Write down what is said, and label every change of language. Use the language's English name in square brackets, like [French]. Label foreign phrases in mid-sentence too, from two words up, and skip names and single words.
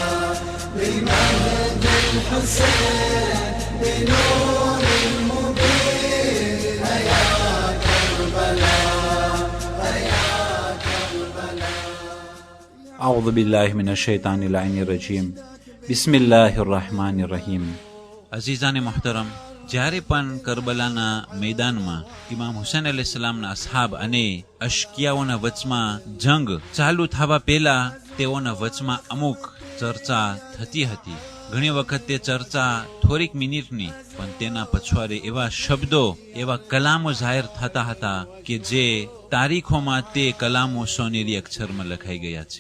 [Arabic] بمهد الحسين بنور أعوذ بالله من الشیطان اللعین الرجیم. بسم الله الرحمن الرحیم. [Gujarati] અઝીઝાને મોહતરમ, જ્યારે પણ કરબલાના મેદાનમાં ઇમામ હુસૈન અલૈહિસ્સલામના અસહાબ અને અશકિયાઓના વચમાં જંગ ચાલુ થવા પહેલા તેઓના વચમાં અમુક ચર્ચા થતી હતી. ઘણી વખત તે ચર્ચા થોડીક મિનિટની, પણ તેના પછવાડે એવા શબ્દો, એવા કલામો જાહેર થતા હતા કે જે તારીખોમાં તે કલામો સોનેરી અક્ષરમાં લખાઈ ગયા છે.